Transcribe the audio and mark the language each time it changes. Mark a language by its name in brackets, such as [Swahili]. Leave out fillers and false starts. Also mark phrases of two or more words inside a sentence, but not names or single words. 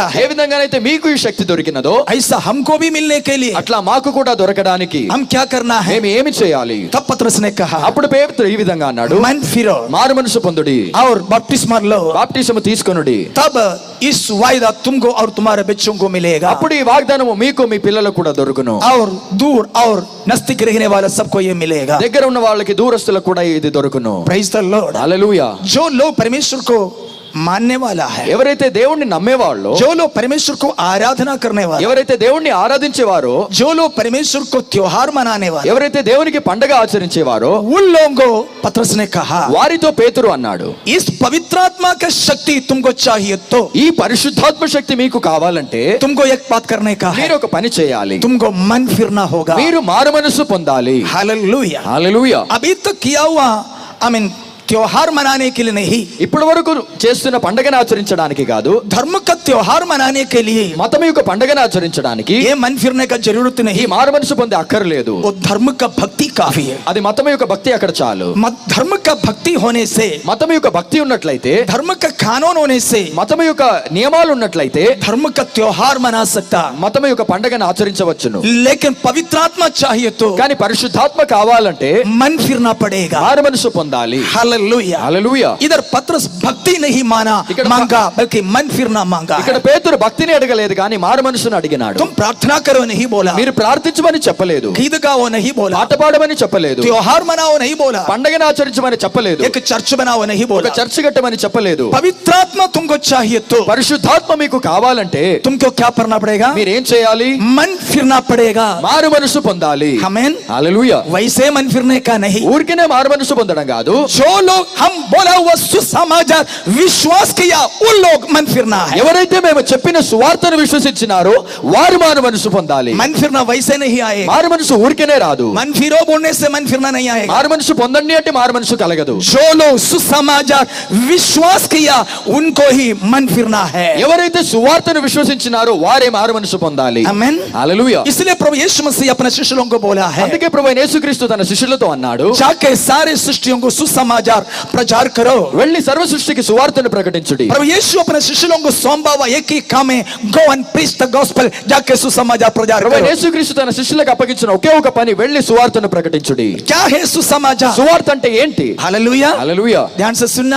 [Telugu] ఏ [Hindi] है, [Telugu] విధంగానైతే మీకు ఈ శక్తి దొరికినదో, [Hindi] ऐसा हमको भी मिलने के लिए [Telugu] అట్లా మాకు కూడా దొరకడానికి [Hindi] हम क्या करना है। [Telugu] మేము ఏమి చేయాలి? [Hindi] तब पतरस ने कहा, [Telugu] అప్పుడు పేతురు ఈ విధంగా అన్నాడు, [Hindi] मन फिरो [Telugu] మారు మనసు పొందుడి, [Hindi] और बपतिस्मा लो, [Telugu] బాప్టిసము తీసుకొనుడి, [Hindi] तब इस वायदा तुमको और तुम्हारे बच्चों को मिलेगा, [Telugu] అప్పుడు ఈ వాగ్దానము మీకు మీ పిల్లలకు కూడా దొరుకును, [Hindi] और दूर और नजदीक रहने वाला सबको ये मिलेगा। [Telugu] దగ్గర ఉన్న వాళ్ళకి దూరస్తులకు కూడా ఇది దొరుకును. [English] Praise the Lord. [Telugu] హల్లెలూయా. [Hindi] जो लोग परमेश्वर को मानने वाला है, [Telugu] ఎవరైతే దేవుణ్ణి నమ్మేవాళ్ళో, [Hindi] जो लोग परमेश्वर को आराधना करने वाले, [Telugu] ఎవరైతే దేవుణ్ణి ఆరాధించేవారో, [Hindi] जो लोग परमेश्वर को त्योहार मनाने वाले, [Telugu] ఎవరైతే దేవునికి పండగ ఆచరించేవారో, [Hindi] उन लोगों को पतरस ने कहा, [Telugu] వారితో పేతురు అన్నాడు, [Hindi] इस पवित्र आत्मा का शक्ति तुमको चाहिए तो [Telugu] ఈ పరిశుద్ధాత్మ శక్తి మీకు కావాలంటే [Hindi] तुमको एक बात करने का है, [Telugu] మీరు ఒక పని చేయాలి, [Hindi] तुमको मन फिरना होगा। [Telugu] మీరు మారు మనసు పొందాలి. [Hindi] हालेलुया। [Telugu] హల్లెలూయా. [Hindi] अभी तक किया हुआ त्योहार मनाने के लिए नहीं, [Telugu] ఇప్పటి వరకు చేస్తున్న పండగను ఆచరించడానికి కాదు, [Hindi] धर्म का त्योहार मनाने के लिए [Telugu] మతం యొక్క పండగను ఆచరించడానికి [Hindi] ये मन फिरने का जरूरत [Telugu] ఈ [Hindi] नहीं, [Telugu] మారు మనసు పొందే అక్కర్లేదు. [Hindi] वो धर्म का भक्ति काफी है। [Telugu] అది మతం యొక్క భక్తి అక్కడ చాలు. [Hindi] धर्म का भक्ति होने से, [Telugu] మతం యొక్క భక్తి ఉన్నట్లయితే, [Hindi] धर्म का कानून होने से [Telugu] మతం యొక్క నియమాలు ఉన్నట్లయితే [Hindi] धर्म का त्योहार मना सकता, [Telugu] మతం యొక్క పండగను ఆచరించవచ్చును. [Hindi] लेकिन पवित्र आत्मा चाहिए तो [Telugu] కానీ పరిశుద్ధాత్మ కావాలంటే [Hindi] मन फिरना पड़ेगा। [Telugu] మారు మనసు పొందాలి. [Hindi] हालेलुया। [Telugu] హల్లెలూయా. [Hindi] इधर पतरस भक्ति नहीं मांगा बल्कि मन फिरना मांगा [Telugu] ఇక్కడ [Hindi] है। [Telugu] పేతురు భక్తిని అడగలేదు కానీ మారు మనసును అడిగినాడు. [Hindi] तुम प्रार्थना करो नहीं बोला, [Telugu] మీరు ప్రార్థించమని చెప్పలేదు, [Hindi] गीत गाओ नहीं बोला, [Telugu] పాట పాడమని చెప్పలేదు, [Hindi] त्योहार मनाओ नहीं बोला, [Telugu] పండగను ఆచరించమని చెప్పలేదు, [Hindi] एक चर्च बनाओ नहीं [Telugu] ఒక [Hindi] बोला। [Telugu] చర్చ్ కట్టమని చెప్పలేదు. [Hindi] पवित्र आत्मा तुमको चाहिए तो [Telugu] పరిశుద్ధాత్మ మీకు కావాలంటే [Hindi] तुमको क्या करना पड़ेगा, [Telugu] మీరేం చేయాలి? [Hindi] मन फिरना पड़ेगा। [Telugu] మారు మనసు పొందాలి. [Hindi] आमीन। [Telugu] హల్లెలూయా. [Hindi] वैसे मन फिरने का नहीं, [Telugu] ఊరికనే మారు మనసు పొందడం కాదు, [Hindi] जो लोग हम बोला हुआ सुसमाचार विश्वास किया उन लोग मन फिरना है। [Telugu] ఎవరైతే మేము చెప్పిన సువార్తను విశ్వసించినారో వారు మారు మనసు పొందాలి. [Hindi] मन फिरना वैसे नहीं आएगा। [Telugu] మారు మనసు ఊరికేనే రాదు. [Hindi] मन फिरो बोलने से मन फिरना नहीं आएगा। [Telugu] మారు మనసు పొందండి అంటే మారు మనసు కలగదు. [Hindi] जो लोग सुसमाचार विश्वास किया उनको ही मन फिरना है। [Telugu] ఎవరైతే సువార్తను విశ్వసించినారో వారే మారు మనసు పొందాలి. [Hindi] आमीन। [Telugu] హల్లెలూయా. [Hindi] इसलिए प्रभु यीशु मसीह अपने शिष्यों को बोला है, [Telugu] అందుకే ప్రభువైన యేసుక్రీస్తు తన శిష్యులతో అన్నాడు, [Hindi] जाके सारे सृष्टियों को सुसमाचार प्रचार करो। [Telugu] వెళ్ళి సర్వ సృష్టికి సువార్తను ప్రకటించుడి. [Hindi] प्रभु यीशु अपने शिष्यों को सौंपा हुआ एक ही काम है, [English] Go and preach the gospel, [Hindi] जाके सुसमाचार प्रचार [Telugu] ప్రభువైన [Hindi] करो। [Telugu] యేసుక్రీస్తు తన శిష్యులకు అప్పగించిన ఒకే ఒక పని, వెళ్ళి సువార్తను ప్రకటించుడి. [Hindi] क्या है सुसमाचार? [Telugu] సువార్త అంటే ఏంటి? [Hindi] हालेलुया। [Telugu] హల్లెలూయా. [Hindi] ध्यान से सुनना,